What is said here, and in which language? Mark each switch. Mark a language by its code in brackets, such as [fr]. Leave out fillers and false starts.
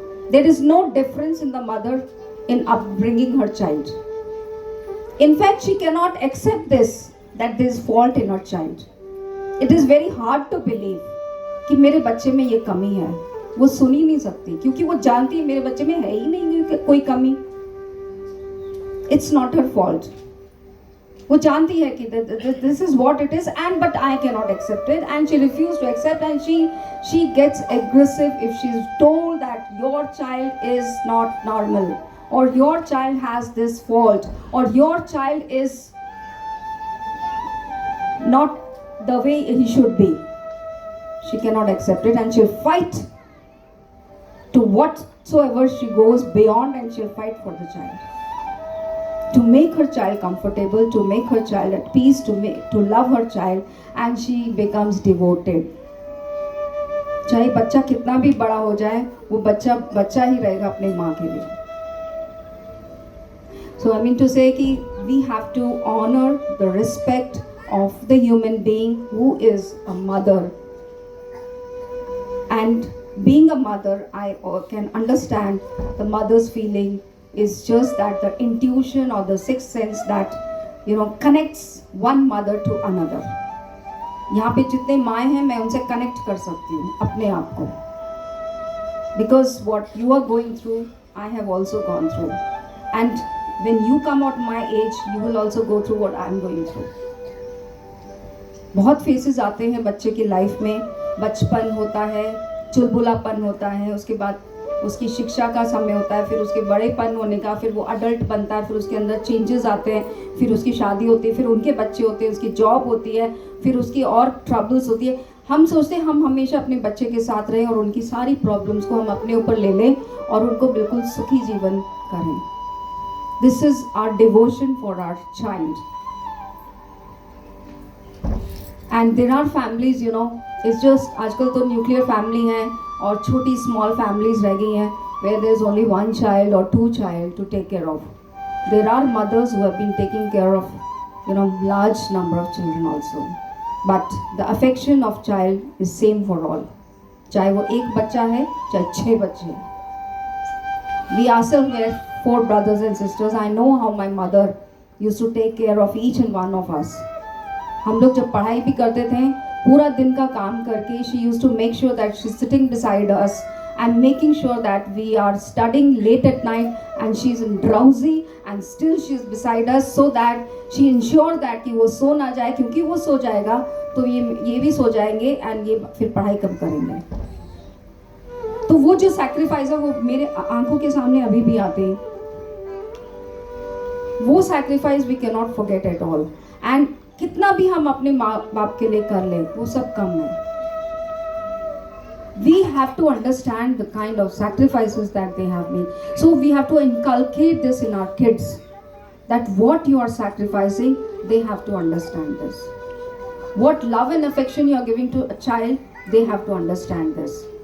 [en] There is no difference in the mother in upbringing her child. In fact, she cannot accept this, that there is fault in her child. It is very hard to believe [hi] कि मेरे बच्चे में ये कमी है। वो सुन ही नहीं सकती क्योंकि वो जानती है मेरे बच्चे में है ही नहीं कोई कमी। [en] It's not her fault. [hi] वो जानती है कि [en] This is what it is and but I can not accept it and she refuse to accept and she gets aggressive if she is told that your child is not normal और your child has this fault और your child is not the way he should be. She cannot accept it and she'll fight to whatsoever she goes beyond and she'll fight for the child. To make her child comfortable, to make her child at peace, to love her child and she becomes devoted. [hi] चाहे बच्चा कितना भी बड़ा हो जाए वो बच्चा बच्चा ही रहेगा अपने माँ के लिए. [en] So I mean to say कि we have to honor the respect of the human being who is a mother. And being a mother, I can understand the mother's feeling is just that the intuition or the sixth sense that connects one mother to another. [hi] यहाँ पे जितने माएँ हैं मैं उनसे connect कर सकती हूँ अपने आप को. [en] Because what you are going through, I have also gone through. And when you come out my age, you will also go through what I am going through. [hi] बहुत फेसेस आते हैं बच्चे की लाइफ में. बचपन होता है, चुलबुलापन होता है, उसके बाद उसकी शिक्षा का समय होता है, फिर उसके बड़ेपन होने का, फिर वो अडल्ट बनता है, फिर उसके अंदर चेंजेस आते हैं, फिर उसकी शादी होती है, फिर उनके बच्चे होते हैं, उसकी जॉब होती है, फिर उसकी और ट्रबल्स होती है. हम सोचते हैं हम हमेशा अपने बच्चे के साथ रहें और उनकी सारी प्रॉब्लम्स को हम अपने ऊपर ले लें और उनको बिल्कुल सुखी जीवन करें. [en] This is our devotion for our child. And there are families it's just [hi] आजकल तो न्यूक्लियर फैमिली हैं और छोटी [en] small families [hi] रह गई हैं [en] Where there is only one child और two child to take care of. There are mothers who have been taking care of large number of children also. But the affection of child is same for all. [hi] चाहे वो एक बच्चा है चाहे 6 बच्चे हैं. [en] We ourselves were 4 brothers and sisters. I know how my mother used to take care of each and one of us. [hi] हम लोग जब पढ़ाई भी करते थे पूरा दिन का काम करके [en] she used to make sure that she is sitting beside us and making sure that we are studying late at night and she is drowsy and still she is beside us so that she ensure that [hi] कि वो सो ना जाए क्योंकि वो सो जाएगा तो ये भी सो जाएंगे [en] and [hi] ये फिर पढ़ाई कब करेंगे. तो वो जो सैक्रिफाइस है वो मेरे आंखों के सामने अभी भी आते हैं. वो sacrifice [en] We can not forget at all. [hi] And कितना भी हम अपने माँ बाप के लिए कर लें वो सब कम है. [en] We have to understand the kind of sacrifices that they have made. So we have to inculcate this in our kids that what you are sacrificing, they have to understand this. What love and affection you are giving to a child, they have to understand this.